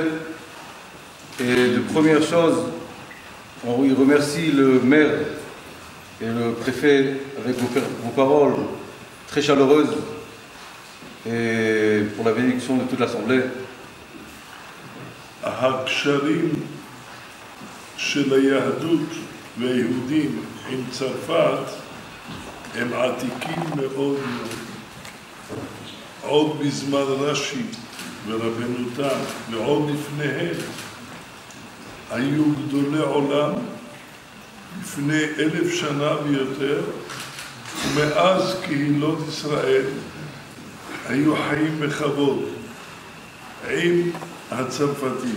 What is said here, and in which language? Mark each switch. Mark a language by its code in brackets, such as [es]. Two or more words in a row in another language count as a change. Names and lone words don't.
[fr] Et de première chose, on remercie le maire et le préfet avec vos paroles très chaleureuses et pour la bénédiction de toute l'Assemblée. [he] הקשרים של היהדות והיהודים עם צרפת הם עתיקים מאוד. עוד בזמן רש"י ורבנו תם, ועוד לפניהם, היו גדולי עולם לפני 1000 שנה ויותר, ומאז קהילות ישראל היו חיים בכבוד עם הצרפתים.